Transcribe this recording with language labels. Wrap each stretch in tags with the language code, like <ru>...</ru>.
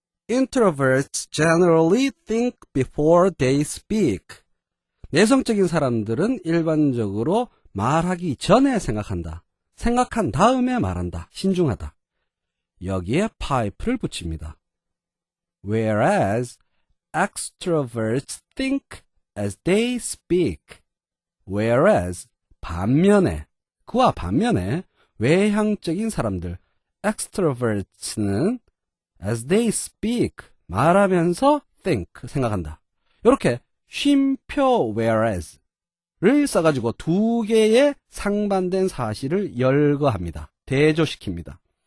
<en>Introverts generally think before they speak.</en> <ko>내성적인 사람들은 일반적으로 말하기 전에 생각한다. 생각한 다음에 말한다. 신중하다. 여기에 pipe를 붙입니다.</ko> <en>Whereas extroverts think as they speak.</en> <ko>Whereas 반면에, 그와 반면에 외향적인 사람들 extroverts는</ko> <en>as they speak,</en> <ko>말하면서 think, 생각한다. 이렇게 쉼표 whereas를 써가지고 두 개의 상반된 사실을 열거합니다. 대조시킵니다.</ko>